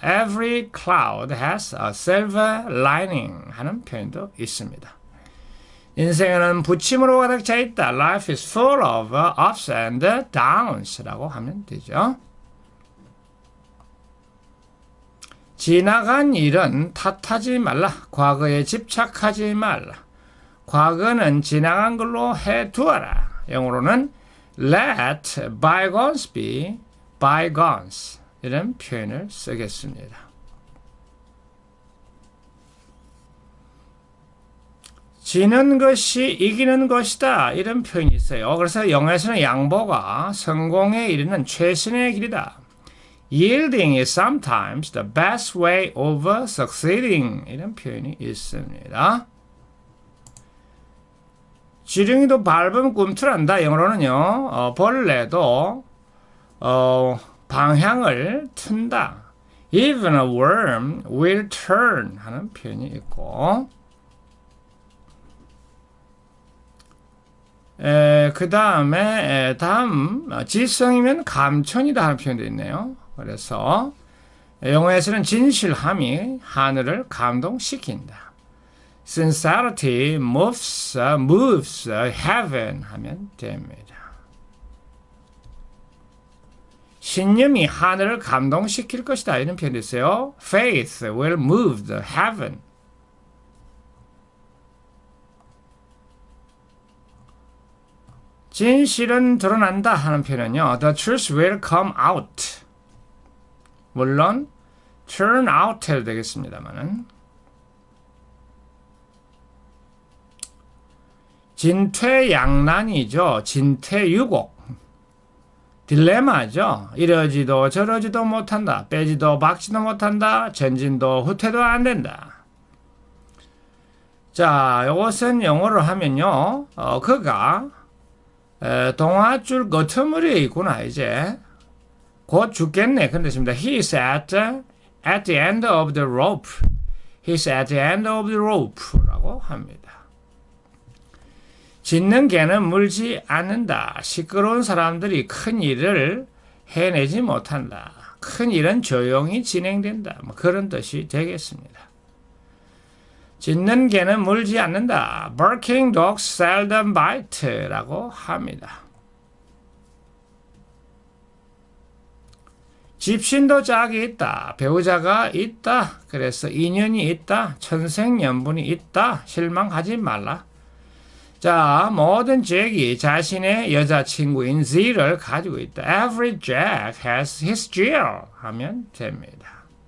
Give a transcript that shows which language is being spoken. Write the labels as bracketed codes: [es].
[en] Every cloud has a silver lining [ko] 하는 표현도 있습니다. 인생은 부침으로 가득 차 있다. [en] Life is full of ups and downs [ko] 라고 하면 되죠. 지나간 일은 탓하지 말라. 과거에 집착하지 말라. 과거는 지나간 걸로 해두어라. 영어로는 [en] let bygones be bygones [ko] 이런 표현을 쓰겠습니다. 지는 것이 이기는 것이다 이런 표현이 있어요. 그래서 영어에서는 양보가 성공에 이르는 최선의 길이다. [en] Yielding is sometimes the best way of succeeding [ko] 이런 표현이 있습니다. 지렁이도 밟으면 꿈틀한다. 영어로는요. 벌레도 방향을 튼다. [en] Even a worm will turn [ko] 하는 표현이 있고, 그 다음에 다음 지성이면 감천이다 하는 표현도 있네요. 그래서 영어에서는 진실함이 하늘을 감동시킨다. [en] Sincerity moves heaven [ko] 하면 됩니다. 신념이 하늘을 감동시킬 것이다 이런 표현이 있어요. [en] Faith will move the heaven. [ko] 진실은 드러난다 하는 표현은요. [en] The truth will come out. [ko] 물론 [en] turn out [ko] 해도 되겠습니다만은 진퇴양난이죠. 진퇴유곡. 딜레마죠. 이러지도 저러지도 못한다. 빼지도 박지도 못한다. 전진도 후퇴도 안 된다. 자, 이것은 영어로 하면요. 그가 동아줄 끄트머리에 있구나 이제. 곧 죽겠네. 그런 뜻입니다. [en] He's at the end of the rope. He's at the end of the rope [ko] 라고 합니다. 짖는 개는 물지 않는다. 시끄러운 사람들이 큰 일을 해내지 못한다. 큰 일은 조용히 진행된다. 뭐 그런 뜻이 되겠습니다. 짖는 개는 물지 않는다. [en] Barking dogs seldom bite [ko] 라고 합니다. 집신도 짝이 있다. 배우자가 있다. 그래서 인연이 있다. 천생연분이 있다. 실망하지 말라. 자, 모든 잭이 자신의 여자친구인 Z를 가지고 있다. [en] Every Jack has his Jill [ko] 하면 됩니다.